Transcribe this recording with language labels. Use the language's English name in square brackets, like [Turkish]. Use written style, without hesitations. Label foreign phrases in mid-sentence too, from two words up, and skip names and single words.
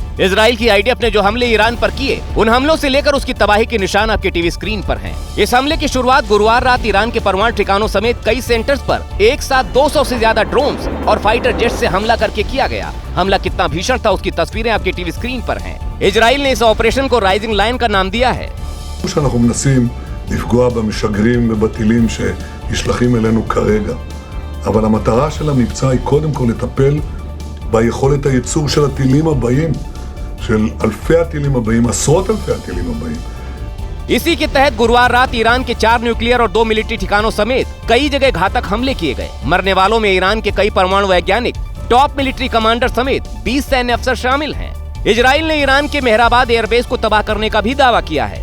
[Hindi] इजराइल की आईडीएफ ने जो हमले ईरान पर किए, उन हमलों से लेकर उसकी तबाही के निशान आपके [English] TV screen [Hindi] पर हैं। इस हमले की शुरुआत गुरुवार रात ईरान के परमाणु ठिकानों समेत कई सेंटर्स पर एक साथ 200 से ज्यादा ड्रोन्स और [English] fighter jet [Hindi] से हमला करके किया गया। हमला कितना भीषण था, उसकी तस्वीरें आपके [English] TV screen [Hindi] पर हैं। इजराइल ने इस ऑपरेशन को राइजिंग लायन का नाम दिया है। [Hebrew] שאנחנו מנסים לפגוע במשגרים ובטילים שנשלחים אלינו כרגע, אבל המטרה של המבצע היא קודם כל לטפל ביכולת הייצור של הטילים הבאים, של אלפי הטילים הבאים, עשרות אלפי הטילים הבאים. [Hindi] इसी के तहत गुरुवार रात ईरान के 4 न्यूक्लियर और 2 मिलिट्री ठिकानों समेत कई जगह घातक हमले किए गए। मरने वालों में ईरान के कई परमाणु वैज्ञानिक, [English] top military commander [Hindi] समेत 20 सैन्य अफसर शामिल हैं। इजराइल ने ईरान के मेहराबाद एयरबेस को तबाह करने का भी दावा किया है।